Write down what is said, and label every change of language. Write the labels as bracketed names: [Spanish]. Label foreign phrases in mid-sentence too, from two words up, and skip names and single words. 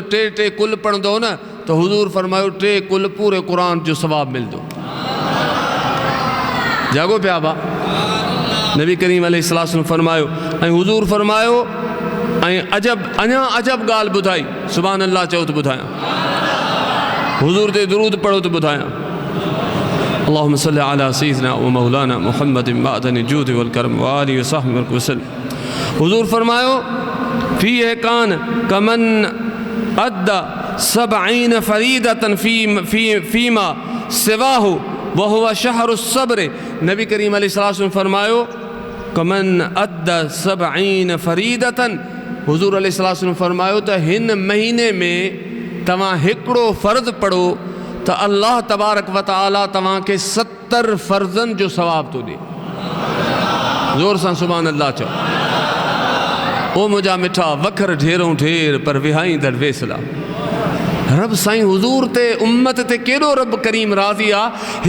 [Sindhi] टे कुल पढ़ंदो न त हुज़ूर फरमायो 3 कुल पूरे क़ुरान जो सवाबु मिलंदो। जागो पिया बा। नबी करीम अलैहिस्सलाम फरमायो ऐं हुज़ूर फरमायो ऐं अञा अजब ॻाल्हि ॿुधाई। [Arabic] سبحان الله [Sindhi] चओ त ॿुधायां, हुज़ूर ते दुरूद पढ़ो त ॿुधायां। [Arabic] اللهم صل على سيدنا و مولانا محمد معدن الجود و الكرم و آله و صحبه وسلم. [Sindhi] हुज़ूर फरमायो [Arabic] فيه كان كمن أدى 70 فريضة فيما سواه و هو شهر الصبر. [Sindhi] नबी करीम अलैहिस्सलाम फरमायो [Arabic] كمن أدى 70 فريضة. [Sindhi] हुज़ूर अलैहिस्सलाम फरमायो त हिन महीने में तव्हां हिकिड़ो फ़र्ज़ पढ़ो त [Arabic] الله تبارك و تعالى [Sindhi] तव्हांखे 70 फ़र्ज़नि जो सवाबु थो ॾिए। ज़ोर सां [Arabic] سبحان الله [Sindhi] चओ। ओ मुंहिंजा मिठा वखर ढेरों ढेर पर विहाईंदड़ वेसला। रब साईं हुज़ूर ते उम्मत ते केॾो रब करीम राज़ी आहे।